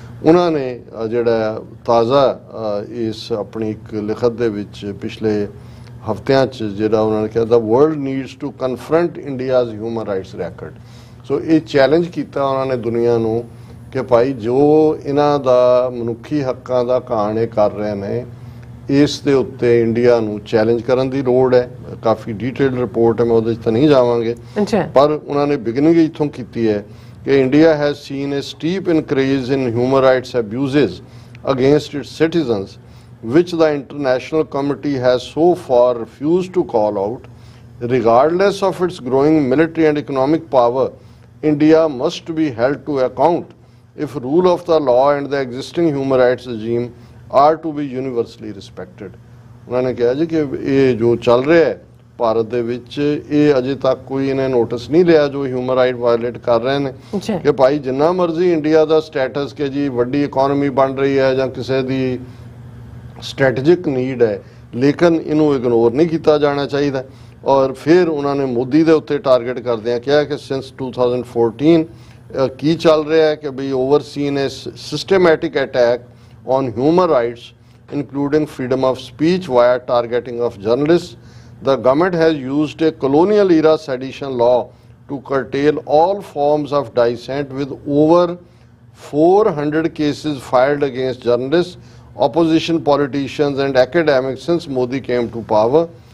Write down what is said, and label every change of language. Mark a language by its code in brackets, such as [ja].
[pa] ਉਹਨਾਂ ਨੇ ਜਿਹੜਾ ਤਾਜ਼ਾ ਇਸ ਆਪਣੀ ਇੱਕ ਲਿਖਤ ਦੇ ਵਿੱਚ ਪਿਛਲੇ ਹਫ਼ਤਿਆਂ 'ਚ ਜਿਹੜਾ ਉਹਨਾਂ ਨੇ ਕਿਹਾ [en] The world needs to confront India's human rights record. [pa] ਸੋ ਇਹ ਚੈਲੰਜ ਕੀਤਾ ਉਹਨਾਂ ਨੇ ਦੁਨੀਆ ਨੂੰ ਕਿ ਭਾਈ ਜੋ ਇਹਨਾਂ ਦਾ ਮਨੁੱਖੀ ਹੱਕਾਂ ਦਾ ਘਾਣ ਇਹ ਕਰ ਰਹੇ ਨੇ, ਇਸ ਦੇ ਉੱਤੇ ਇੰਡੀਆ ਨੂੰ ਚੈਲੰਜ ਕਰਨ ਦੀ ਲੋੜ ਹੈ। ਕਾਫੀ ਡੀਟੇਲਡ ਰਿਪੋਰਟ ਹੈ, ਮੈਂ ਉਹਦੇ 'ਚ ਤਾਂ ਨਹੀਂ ਜਾਵਾਂਗੇ, ਅੱਛਾ ਪਰ ਉਹਨਾਂ ਨੇ ਬਿਗਨਿੰਗ ਇੱਥੋਂ ਕੀਤੀ ਹੈ ਕਿ [en] India has seen a steep increase in human rights abuses against its citizens, which the International Committee has so far refused to call out. Regardless of its growing military and economic power, India must be held to account if rule of the law and the existing human rights regime are to be universally respected. [pa] ਉਹਨਾਂ ਨੇ ਕਿਹਾ ਜੀ ਕਿ ਇਹ ਜੋ ਚੱਲ ਰਿਹਾ ਹੈ ਭਾਰਤ ਦੇ ਵਿੱਚ, ਇਹ ਅਜੇ ਤੱਕ ਕੋਈ ਇਹਨੇ ਨੋਟਿਸ ਨਹੀਂ ਲਿਆ ਜੋ ਹਿਊਮਨ ਰਾਈਟ ਵਾਇਲੇਟ ਕਰ ਰਹੇ ਨੇ, ਅੱਛਾ ਕਿ ਭਾਈ ਜਿੰਨਾ ਮਰਜ਼ੀ ਇੰਡੀਆ ਦਾ ਸਟੇਟਸ ਕਿ ਜੀ ਵੱਡੀ ਇਕਨੋਮੀ ਬਣ ਰਹੀ ਹੈ ਜਾਂ ਕਿਸੇ ਦੀ ਸਟ੍ਰੈਟੇਜਿਕ ਨੀਡ ਹੈ, ਲੇਕਿਨ ਇਹਨੂੰ ਇਗਨੋਰ ਨਹੀਂ ਕੀਤਾ ਜਾਣਾ ਚਾਹੀਦਾ। ਔਰ ਫਿਰ ਉਹਨਾਂ ਨੇ ਮੋਦੀ ਦੇ ਉੱਤੇ ਟਾਰਗੇਟ ਕਰਦਿਆਂ ਕਿਹਾ ਕਿ ਸਿੰਸ 2014 ਕੀ ਚੱਲ ਰਿਹਾ ਹੈ ਕਿ ਬਈ [en] Overseen ਹੈ systematic attack on human rights, including freedom of speech via targeting of journalists. The government has used a colonial era sedition law to curtail all forms of dissent, with over 400 cases filed against journalists, opposition politicians and academics since Modi came to power.